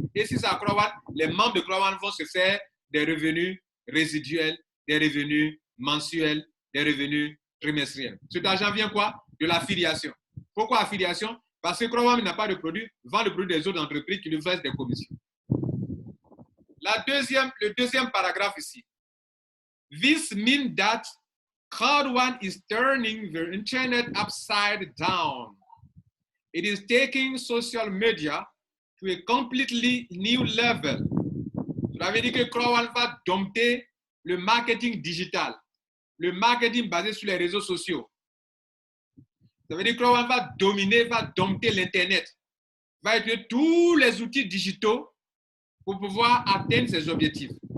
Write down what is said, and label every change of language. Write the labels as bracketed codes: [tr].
[fr] Et si c'est à Crowd1, les membres de Crowd1 vont se faire des revenus résiduels, des revenus mensuels, des revenus trimestriels. Cet argent vient quoi? De l'affiliation. Pourquoi affiliation? Parce que Crowd1 n'a pas de produit, vend le produit des autres entreprises qui lui versent des commissions. Le deuxième paragraphe ici. [en] This means that Crowd1 is turning the internet upside down. It is taking social media to a completely new level. [fr] Cela veut dire que Crowd1 va dompter le marketing digital, le marketing basé sur les réseaux sociaux. Ça veut dire que Crowd1 va dominer, va dompter l'Internet, va utiliser tous les outils digitaux pour pouvoir atteindre ses objectifs.